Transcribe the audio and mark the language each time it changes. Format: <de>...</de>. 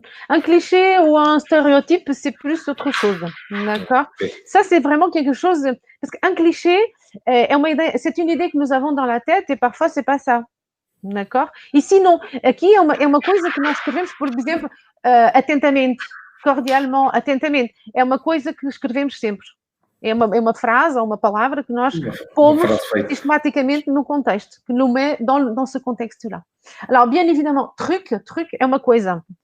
<fr>Un cliché ou un stéréotype, c'est plus autre chose. D'accord? Ok. Ça, c'est vraiment quelque chose. Parce qu'un cliché, c'est une idée que nous avons dans la tête et parfois, c'est pas ça. D'accord? Ici, não.</fr> <pt>Aqui é uma coisa que nós escrevemos, por exemplo, atentamente, cordialmente, atentamente. É uma coisa que escrevemos sempre. É uma frase ou uma palavra que nós Uma pomos frase feita.</pt> <fr>systématiquement</fr> <pt>no contexto,</pt> <fr>que nous met dans ce contexte-là. Alors, bien évidemment, truc</fr> <pt>é uma coisa.</pt>